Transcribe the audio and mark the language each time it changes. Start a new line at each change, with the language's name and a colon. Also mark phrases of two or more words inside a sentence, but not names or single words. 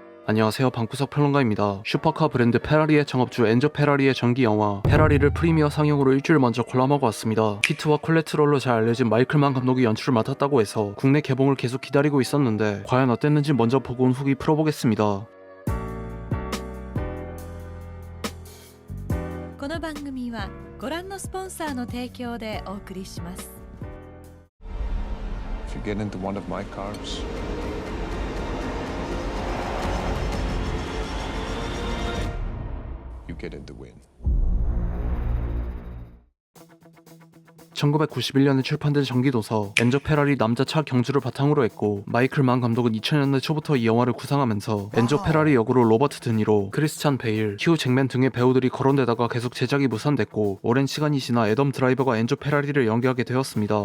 Korean: 안녕하세요, 방구석 평론가입니다. 슈퍼카 브랜드 페라리의 창업주 엔조 페라리의 전기 영화 페라리를 프리미어 상영으로 일주일 먼저 관람하고 왔습니다. 피트와 콜레트롤로 잘 알려진 마이클만 감독이 연출을 맡았다고 해서 국내 개봉을 계속 기다리고 있었는데 과연 어땠는지 먼저 보고 온 후기 풀어보겠습니다.
Japanese: この番組はご覧のスポンサーの提供でお送りします。
English: If you get into one of my cars, you get in the win.
Korean: 1991년에 출판된 전기도서 엔조 페라리 남자차 경주를 바탕으로 했고 마이클 만 감독은 2000년대 초부터 이 영화를 구상하면서 엔조 페라리 역으로 로버트 드니로, 크리스찬 베일, 휴 잭맨 등의 배우들이 거론되다가 계속 제작이 무산됐고 오랜 시간이 지나 애덤 드라이버가 엔조 페라리를 연기하게 되었습니다.